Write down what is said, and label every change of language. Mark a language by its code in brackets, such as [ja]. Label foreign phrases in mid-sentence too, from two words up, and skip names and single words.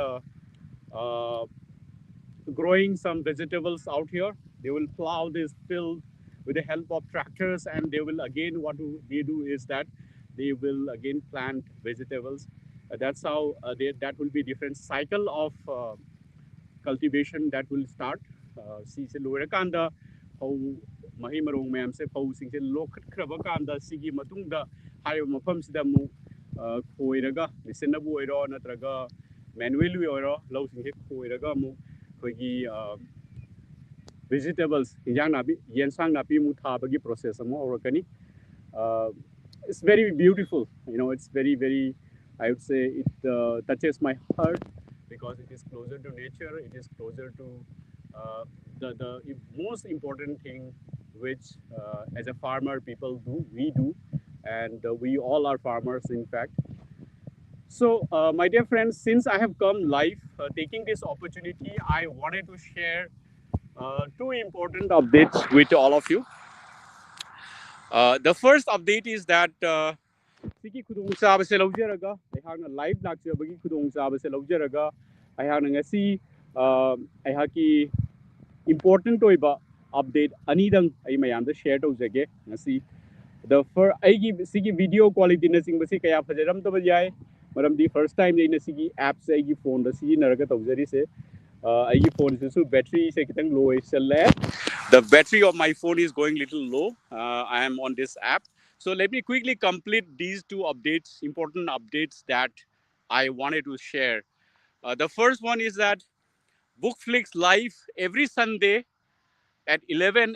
[en] Uh, Growing some vegetables out here. They will plow this field with the help of tractors, and they will again, what they do is that they will again plant vegetables. That's how that will be different cycle of cultivation that will start. [mni] Si se loirakanda phau mahi marong mayam se phau sing se lokhatkraba kanda sigi matungda haiba mafam sida mu khoiraga machine bu oiro natraga manually oiro lau sing se khoiraga mu khoi vegetables injang nabi yensang nabi mu thabagi process amo orakani. [en] It's very beautiful, it's very very, I would say it touches my heart, because it is closer to nature, it is closer to the most important thing which as a farmer people do, we do, and we all are farmers in fact. So my dear friends, since I have come live, taking this opportunity, I wanted to share two important updates with all of you. The first update is that [mni] sigi khudongchabase lawjaraga aihakna live lakchabagi khudongchabase lawjaraga aihakna ngasi aihaki important oiba update anidang ai mayamda share tawjage ngasi. The first aigi sigi [en] video quality [mni] na singbasi kaya fajaram taba yai maramdi [en] first time [mni] na sigi apps aigi phone da sigi naraga tawjari se aigi phone se battery se kitang low challe. [en] The battery of my phone is going little low. I am on this app. So let me quickly complete these two updates, important updates that I wanted to share. The first one is that Bookflix Live every Sunday at 11 a.m.